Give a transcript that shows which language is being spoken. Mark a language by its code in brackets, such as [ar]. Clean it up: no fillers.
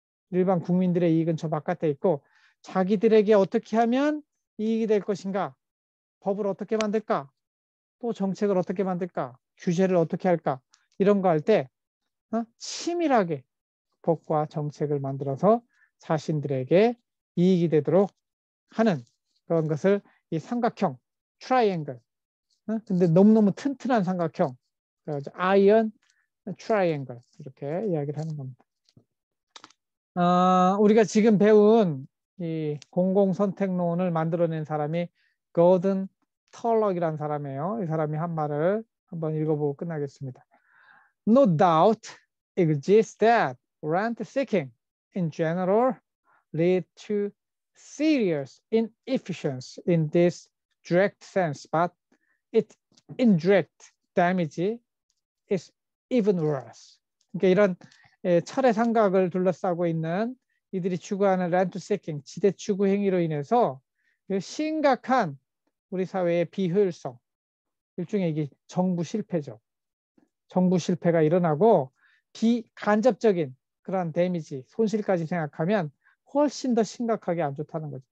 [ko] 일반 국민들의 이익은 저 바깥에 있고 자기들에게 어떻게 하면 이익이 될 것인가, 법을 어떻게 만들까, 또 정책을 어떻게 만들까, 규제를 어떻게 할까, 이런 거 할 때 치밀하게 법과 정책을 만들어서 자신들에게 이익이 되도록 하는 그런 것을 이 삼각형, 트라이앵글, 근데 너무너무 튼튼한 삼각형, 아이언 트라이앵글 이렇게 이야기를 하는 겁니다. 우리가 지금 배운 이 공공선택론을 만들어낸 사람이 거든 털럭이라는 사람이에요. 이 사람이 한 말을 한번 읽어보고 끝나겠습니다. [en] No doubt exists that rent seeking in general lead to serious inefficiency in this direct sense, but its indirect damage is even worse. [ko] 그러니까 이런 철의 삼각을 둘러싸고 있는 이들이 추구하는 렌트 세킹, 지대 추구 행위로 인해서 심각한 우리 사회의 비효율성, 일종의 이게 정부 실패죠. 정부 실패가 일어나고 비간접적인 그런 데미지, 손실까지 생각하면 훨씬 더 심각하게 안 좋다는 거죠.